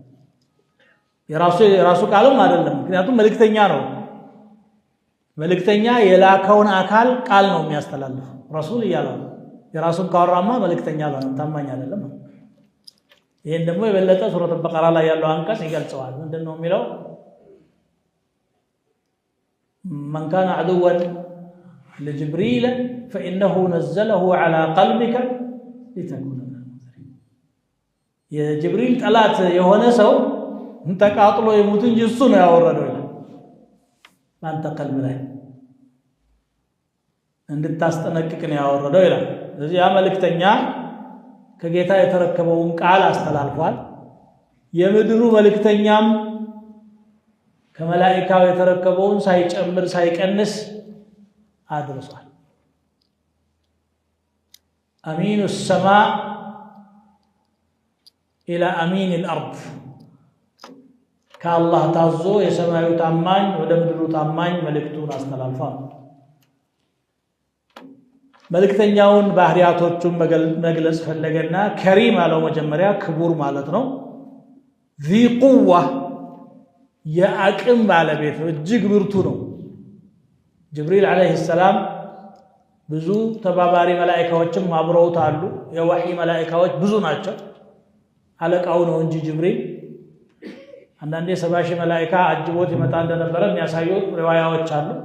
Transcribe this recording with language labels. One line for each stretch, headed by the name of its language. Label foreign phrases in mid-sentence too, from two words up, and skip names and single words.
Amharic: የራሱ ቃልም አይደለም። ምክንያቱም መልእክተኛ ነው። መልእክተኛ የላከውን አካል ቃል ነው የሚያስተላልፈው። ረሱል እያለው የራሱን ካወራማ መልእክተኛ ነው፣ ታማኝ አይደለም። ይሄን ደግሞ የበለጠ ሱረቱ በቀራ ላይ ያለው አንቀጽ ይገልጸዋል። ምንድነው የሚለው?
Arabic: من كان عدوا لجبريل فإنه نزله على قلبك لتكون من المنذرين
Amharic: የጅብሪል ጠላት የሆነ ሰው እንተቃጥሎ ይሙት እንጂ እሱ ነው ያወረደው ይላል። ባንተ ቀልብ ላይ እንድታስጠነቅቅ ነው ያወረደው ይላል። ስለዚህ ያ መልእክተኛ ከጌታ የተረከበውን ቃል አስተላልፏል። የምድሩ መልእክተኛም ከመላእክታው የተረከበውን ሳይጨምር ሳይቀንስ አድርሷል። አሚኑ السماء
Arabic: إلى أمين الأرض
Amharic: ከአላህ ታዞ የሰማዩ ታማኝ ወደ ምድሩ ታማኝ መልእክቱን አስተላልፏል። መልእክተኛውን ባህሪያቶቹን መግለጽ ፈለገና ከሪም አለው። መጀመሪያ ክቡር ማለት ነው።
Arabic: ذي قوة
Amharic: የአቅም ባለቤት ነው፣ እጅግ ብርቱ ነው። ጅብሪል ዓለይሂ ሰላም ብዙ ተባባሪ መላእክቶችም አብረውት አሉ። የወህይ መላእክቶች ብዙ ናቸው። አለቃው ነው እንጂ ጅብሪል አንዳንዴ 70 ሺህ መላእክት አጅቦት ይመጣ እንደነበረ የሚያሳዩ ሪዋያዎች አሉ።